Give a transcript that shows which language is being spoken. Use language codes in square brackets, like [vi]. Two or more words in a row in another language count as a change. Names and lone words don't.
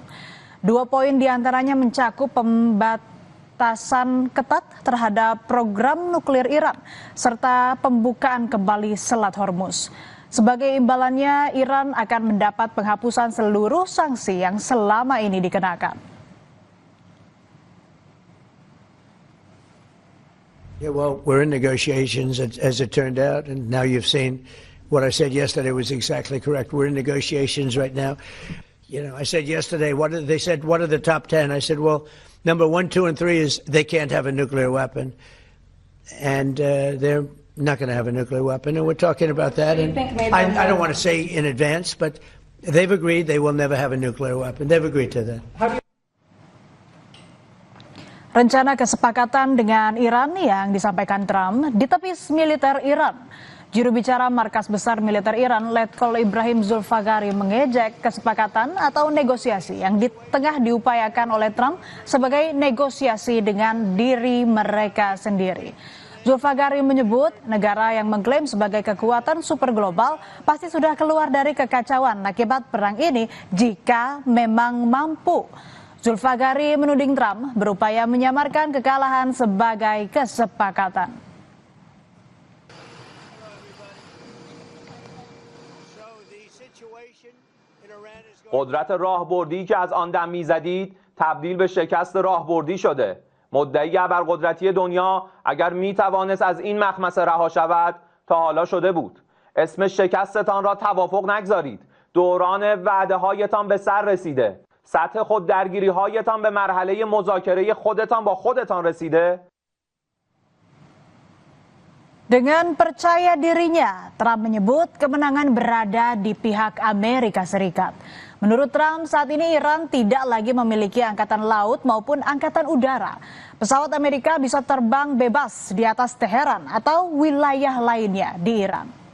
[id] 2 poin diantaranya mencakup pembatasan ketat terhadap program nuklir Iran serta pembukaan kembali Selat Hormuz. Sebagai imbalannya, Iran akan mendapat penghapusan seluruh sanksi yang selama ini dikenakan. [en] Yeah, well, we're in negotiations as it turned out, and now you've seen what I said yesterday was exactly correct. We're in negotiations right now. You know, I said yesterday, they said, what are the top 10? I said, well, number 1, 2, and 3 is they can't have a nuclear weapon, and they're not going to have a nuclear weapon, and we're talking about that. And I don't want to say in advance, but they've agreed they will never have a nuclear weapon. They've agreed to that. [id] Rencana kesepakatan dengan Iran yang disampaikan Trump ditepis militer Iran. Juru bicara Markas Besar Militer Iran, Letkol Ibrahim Zulfagari, mengejek kesepakatan atau negosiasi yang tengah diupayakan oleh Trump sebagai negosiasi dengan diri mereka sendiri. Zulfagari menyebut negara yang mengklaim sebagai kekuatan super global pasti sudah keluar dari kekacauan akibat perang ini jika memang mampu. Zulfagari menuding Trump berupaya menyamarkan kekalahan sebagai kesepakatan. [fa] قدرت راهبردی که از آن دم میزدید تبدیل به شکست راهبردی شده. مدعی ابرقدرتی دنیا اگر میتوانست از این مخمصه رها شود تا حالا شده بود. اسم شکستتان را توافق نگذارید. دوران وعده هایتان به سر رسیده. سطح خود درگیری هایتان به مرحله مذاکره خودتان با خودتان رسیده. [id] Dengan percaya dirinya, Trump menyebut kemenangan berada di pihak Amerika Serikat. Menurut Trump, saat ini Iran tidak lagi memiliki angkatan laut maupun angkatan udara. Pesawat Amerika bisa terbang bebas di atas Teheran atau wilayah lainnya di Iran.